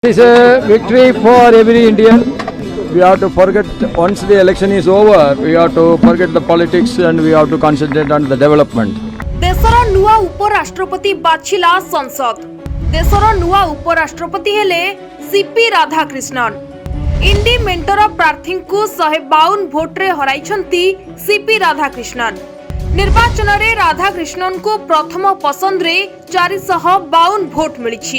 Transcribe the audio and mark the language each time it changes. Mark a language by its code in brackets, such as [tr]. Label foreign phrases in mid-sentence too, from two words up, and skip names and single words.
[en] It is a victory for every Indian. We have to forget, once the election is over, we have to forget the politics and we have to concentrate on the development. [or] ଦେଶର ନୂଆ ଉପରାଷ୍ଟ୍ରପତି ବାଛିଲା ସଂସଦ। ଦେଶର ନୂଆ ଉପରାଷ୍ଟ୍ରପତି ହେଲେ ସିପି ରାଧାକୃଷ୍ଣନ। ଇଣ୍ଡି ମେଣ୍ଟର ପ୍ରାର୍ଥୀ କୁ 152 ଭୋଟ ରେ ହରାଇଛନ୍ତି ସିପି ରାଧାକୃଷ୍ଣନ। ନିର୍ବାଚନ ରେ ରାଧାକୃଷ୍ଣନ କୁ ପ୍ରଥମ ପସନ୍ଦ ରେ 452 ଭୋଟ ମିଳିଛି।